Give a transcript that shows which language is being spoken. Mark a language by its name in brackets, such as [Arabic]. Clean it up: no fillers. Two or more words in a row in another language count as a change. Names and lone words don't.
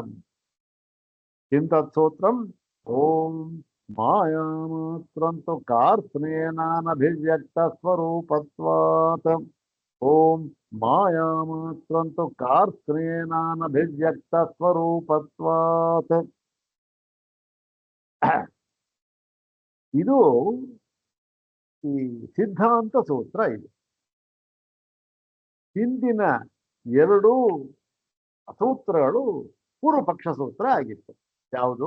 [Sanskrit] किं तत्सूत्रम्? ओम मायामात्रन्तु कार्त्स्नेनानभिव्यक्तस्वरूपत्वात् ओम मायामात्रन्तु कार्त्स्नेनानभिव्यक्तस्वरूपत्वात्. [Kannada] ಇದು ಈ ಸಿದ್ಧಾಂತ ಸೂತ್ರ. ಇದು ಹಿಂದಿನ ಎರಡು ಸೂತ್ರಗಳು ಪೂರ್ವಪಕ್ಷ ಸೂತ್ರ ಆಗಿತ್ತು. ಯಾವುದು?